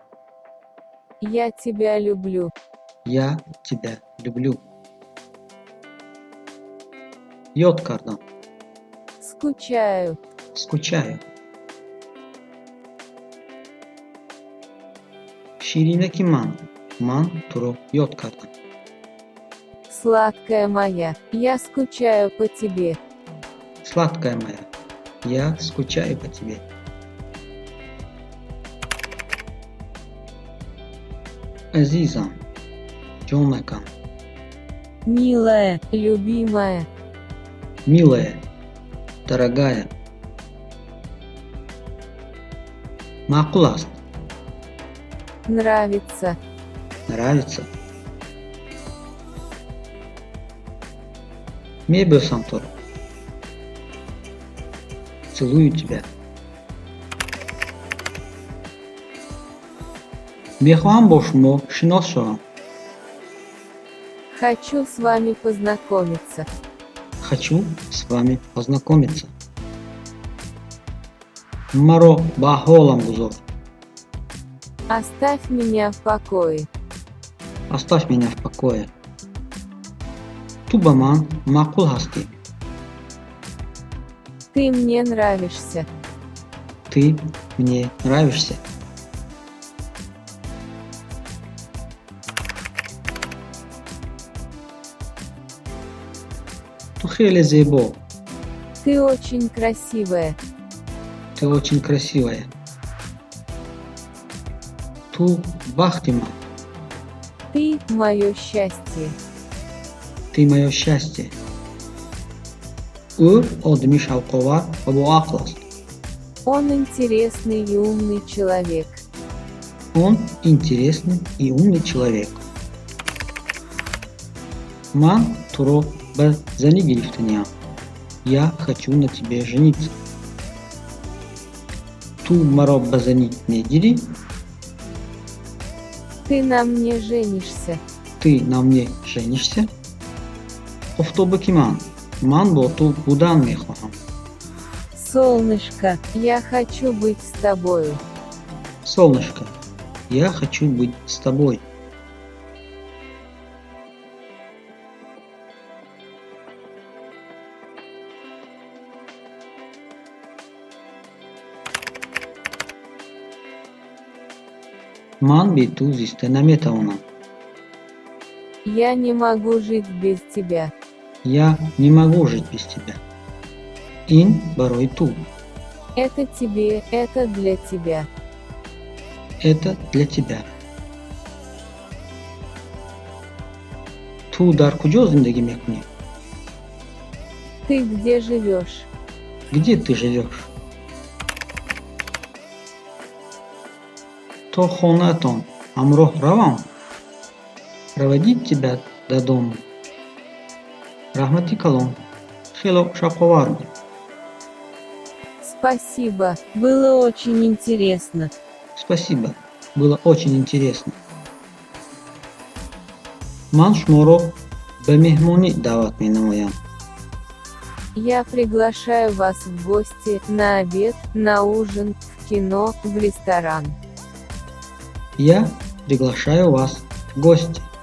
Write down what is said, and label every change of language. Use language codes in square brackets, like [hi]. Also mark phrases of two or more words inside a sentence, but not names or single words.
[ru] Я тебя люблю. Я тебя люблю. [tg] ёд кардам. [ru] Скучаю. Скучаю. [tg] ширинаки ман туро ёд кардам. [ru] Сладкая моя, я скучаю по тебе. Сладкая моя, я скучаю по тебе. [tg] азизам, ҷонакам. [ru] Милая, любимая. Милая, дорогая. [tg] маъқул аст. [ru] Нравится. [tg] Нравится. мебӯсам туро. [ru] целую тебя. [tg] мехоҳам бо шумо шинос шавам. [ru] Хочу с вами познакомиться. Хочу с вами познакомиться. [tg] маро ба ҳолам гузор. [ru] Оставь меня в покое. Оставь меня в покое. [tg] ту ба ман маъқул ҳастӣ. [ru] Ты мне нравишься. ты мне нравишься. [tg] ту хеле зебо. [ru] Ты очень красивая. ты очень красивая. [tg] ту бахти ман. [ru] Ты мое счастье. ты моё счастье. [tg] ӯ одами шавқовар ва боақл аст. [ru] Он интересный и умный человек. он интересный и умный человек. [tg] ман туро ба занӣ гирифтаниам. [ru] я хочу на тебе жениться. [tg] ту маро ба занӣ мегирӣ. [ru] Ты на мне женишься. ты на мне женишься. [tg] офтобаки ман бо ту будан мехоҳам. [ru] Солнышко, я хочу быть с тобою. солнышко, я хочу быть с тобой. [tg] ман бе ту зиста наметавонам. [ru] Я не могу жить без тебя. я не могу жить без тебя. [tg] ин барои ту. [ru] Это тебе, это для тебя. это для тебя. [tg] ту дар куҷо зиндагӣ мекунӣ. [ru] Ты где живешь? где ты живешь? [tg] то хонаатон ҳамроҳ равам. [ru] проводить тебя до дома. [tg] раҳмати калом, хело шавқовар буд. [ru] Спасибо, было очень интересно. спасибо, было очень интересно. [tg] ман шуморо ба меҳмонӣ даъват менамоям. [ru] Я приглашаю вас в гости, на обед, на ужин, в кино, в ресторан. я приглашаю вас в гости.